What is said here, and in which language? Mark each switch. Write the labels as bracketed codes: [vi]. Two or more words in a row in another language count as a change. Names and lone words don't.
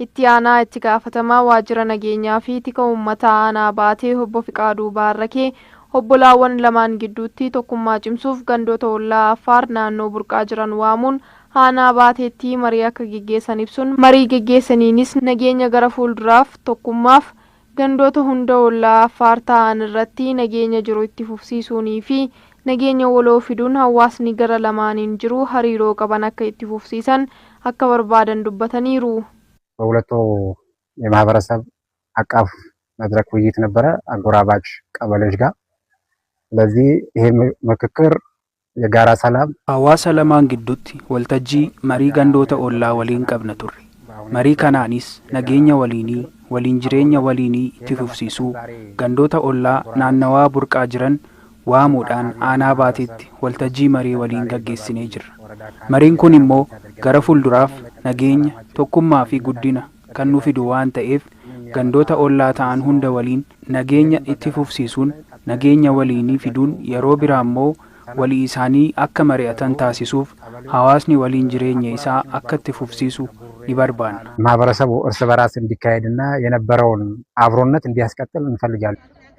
[om] Itti aanaa itti gaafatamaa waajjira nageenyaa fi tika uummataa Aanaa Baatee obbo Fiqaaduu Baarrakee obbolaawwan lamaan gidduutti tokkummaa cimsuuf gandoota hollaa Affaar naannoo burqaa jiran waamuun Aanaa Baateetti marii akka geggeessan ibsuun marii geggeessaniinis nageenya gara fuulduraaf tokkummaaf gandoota hunda hollaa Affaar ta'an irratti nageenya jiru itti fufsiisuunii fi nageenya waloo fiduun hawaasni gara lamaaniin jiru hariiroo qaban akka itti fufsiisan akka barbaadan dubbataniiru. [am] በሁለቱ የማህበረሰብ አቀፍ መድረክ ውይይት ነበረ አጎራባች ቀበሌዎች ጋር። ስለዚህ ይሄ ምክክር የጋራ ሰላም [om] hawaasa lamaan gidduutti waltajjii marii gandoota ollaa waliin qabna turre. Marii kanaanis nageenya waliinii, waliin jireenya waliinii itti fufsiisuu gandoota ollaa naannawaa burqaa jiran waamuudhaan Aanaa Baateetti waltajjii marii waliin gaggeessinee jirra. Mariin kun immoo gara fuulduraaf nageenya, tokkummaa fi guddina kan nu fidu waan ta'eef gandoota ollaa ta'an hunda waliin nageenya itti fufsiisuun nageenya waliinii fiduun yeroo biraa immoo walii isaanii akka mari'atan taasisuuf hawaasni waliin jireenya isaa akka itti fufsiisu ni barbaanna. [am] ማህበረሰቡ እርስ በራስ እንዲካሄድና የነበረውን አብሮነት እንዲያስቀጥል እንፈልጋለን።